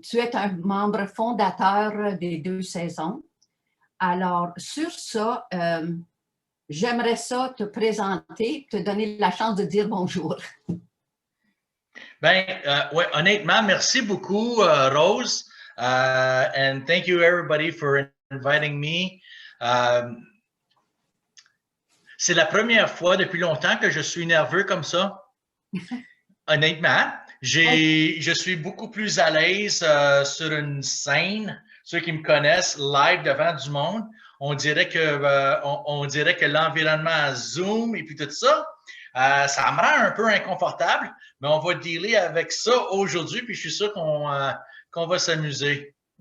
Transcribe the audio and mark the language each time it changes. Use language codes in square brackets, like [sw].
[fr] Tu es un membre fondateur des 2 saisons. Alors, sur ça, j'aimerais ça te présenter, te donner la chance de dire bonjour. Ben, ouais, honnêtement, merci beaucoup, Rose. [en] And thank you, everybody, for inviting me. [fr] C'est la première fois depuis longtemps que je suis nerveux comme ça. Honnêtement, je suis beaucoup plus à l'aise sur une scène. Ceux qui me connaissent live devant du monde, on dirait que l'environnement Zoom et puis tout ça, ça me rend un peu inconfortable, mais on va dealer avec ça aujourd'hui, puis je suis sûr qu'on va s'amuser.